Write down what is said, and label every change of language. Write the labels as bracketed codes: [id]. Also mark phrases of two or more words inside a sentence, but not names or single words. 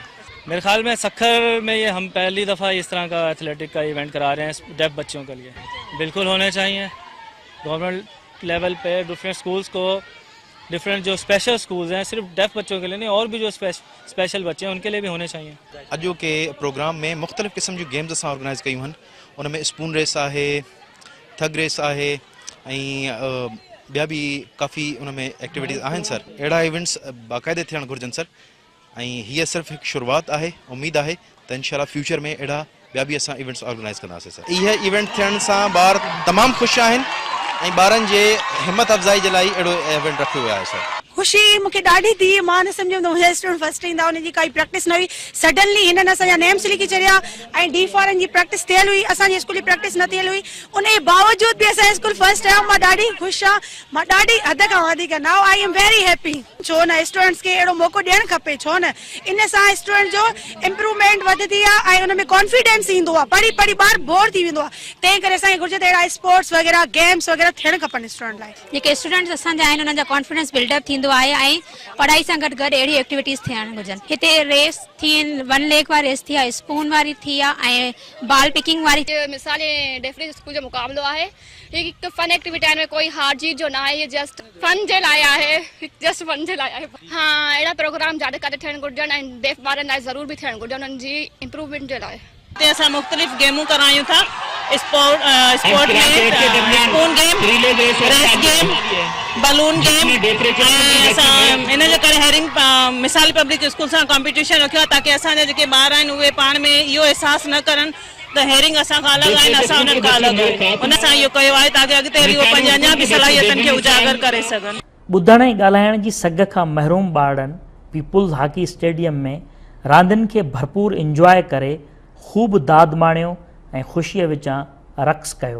[ur] میرے خیال میں سکھر میں یہ ہم پہلی دفعہ اس طرح کا ایتھلیٹک کا ایونٹ کرا رہے ہیں ڈیف بچوں کے لیے. بالکل ہونے چاہئیں. [en] government level [ur] पे [en] different schools [ur] کو، ڈفرنٹ جو [en] special schools [ur] ہیں صرف ڈیف بچوں کے لیے نہیں، اور بھی جو اسپیشل بچے ہیں ان کے لیے بھی ہونے چاہئیں. [sd] अॼु के प्रोग्राम में मुख़्तलिफ़ क़िस्म जी गेम्स असां ऑर्गेनाइज़ कयूं आहिनि, उनमें [en] spoon race [sd] आहे, [en] tug race [sd] आहे ऐं ॿिया बि काफ़ी उनमें एक्टिविटीज़ आहिनि सर। अहिड़ा इवेंट्स बाक़ाइदे थियणु घुरिजनि सर ऐं हीअ सिर्फ़ु हिकु शुरूआति आहे। उमेदु आहे त इंशाल्लाह फ्यूचर में अहिड़ा ॿिया बि असां इवेंट्स ऑर्गेनाइज़ कंदासीं सर। इहे इवेंट थियण सां ॿार तमामु ख़ुशि आहिनि ऐं ॿारनि जे हिमत अफ़ज़ाई जे लाइ अहिड़ो इवेंट रखियो वियो आहे सर। ख़ुशी मूंखे ॾाढी थी, मां न सम्झो मुंहिंजा स्टूडेंट फर्स्ट ईंदा, हुनजी काई प्रैक्टिस न हुई, सडनली हिननि असांजा नेम्स लिखी छॾिया ऐं डी फॉरन जी प्रैक्टिस थियल हुई, असांजे स्कूल जी प्रैक्टिस न थियल हुई, उन जे बावजूदि बि असांजो स्कूल फर्स्ट आयो। मां ॾाढी ख़ुशि आहियां, मां ॾाढी हद खां वधीक [en] now I am very happy. [sd] छो न स्टूडेंट्स खे अहिड़ो मौक़ो ॾियणु खपे, छो न इन सां स्टूडेंट जो इम्प्रूवमेंट वधंदी आहे ऐं हुन में कॉन्फिडेंस ईंदो आहे, पढ़ी पढ़ी ॿार बोर थी वेंदो आहे, तंहिं करे असांखे घुरिजे त अहिड़ा स्पोर्ट्स वग़ैरह गेम्स वग़ैरह थियणु खपनि स्टूडेंट लाइ। जेके स्टूडेंट्स असांजा आहिनि उन्हनि जा [en] confidence buildup [sd] थींदो आहे ऐं पढ़ाई सां गॾु गॾु अहिड़ी एक्टिविटीज़ थियणु घुरिजनि। हिते रेस थी, [en] one leg [sd] वारी रेस थी आहे, स्पून वारी थी आहे ऐं [en] ball picking [sd] वारी। मिसाल डेफरी स्कूल जो मुक़ाबलो आहे, ये हिकु [en] fun activity [sd] आहे, कोई हार जीत जो ना आहे, ये [en] just fun [sd] जे लाइ आहे, [en] just fun [sd] जे लाइ आहे। हाँ, अहिड़ा प्रोग्राम ज़्यादा करे थियणु घुरिजनि ऐं डेफ ॿारनि लाइ ज़रूर बि थियणु घुरिजनि उन्हनि जी इम्प्रूवमेंट जे लाइ। हिते असां मुख़्तलिफ़ गेमूं करायूं था, स्पोर्ट में [en] spoon game, race game, balloon game [sd] ऐं असां इन जे करे हेरिंग मिसाल पब्लिक स्कूल सां कॉम्पिटिशन रखियो आहे ताकी असांजा जेके ॿार आहिनि उहे पाण में इहो अहसासु न करनि त हेरिंग असां खां अलॻि आहिनि, असां उन्हनि खां अलॻि आहियूं। उन सां इहो कयो आहे ताकी अॻिते वरी उहे पंहिंजी अञा बि सलाहियतनि खे उजागर करे सघनि। ॿुधण ऐं ॻाल्हाइण जी सघ खां महरूम ॿारनि पीपुल्स हॉकी स्टेडियम में रांदियुनि खे भरपूर इंजॉय करे ख़ूब दाद माणियो ऐं ख़ुशीअ विचां रक़्स कयो।